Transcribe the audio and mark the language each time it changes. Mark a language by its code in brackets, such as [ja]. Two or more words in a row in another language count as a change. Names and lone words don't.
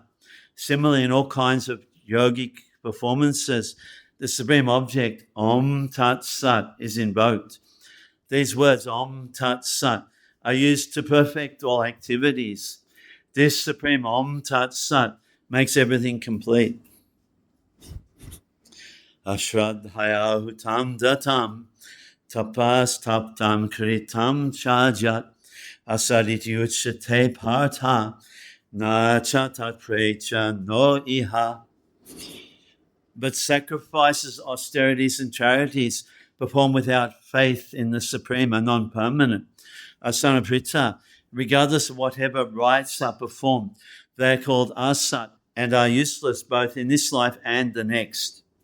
[en] Similarly, in all kinds of yogic performances, the supreme object, [sa] ॐ तत् सत्, [en] is invoked. These words, [sa] ॐ तत् सत्, [en] are used to perfect all activities. This supreme [sa] ॐ तत् सत् [en] makes everything complete. [sa] अश्रद्धया हुतं दत्तं तपस् तप्तं कृतं चयत् असदिति उच्यते पार्थ न चतत् प्रेच नो इह. [en] But sacrifices, austerities, and charities performed without faith in the Supreme are non-permanent. Son of Prita, regardless of whatever rites are performed, they are called asat and are useless both in this life and the next.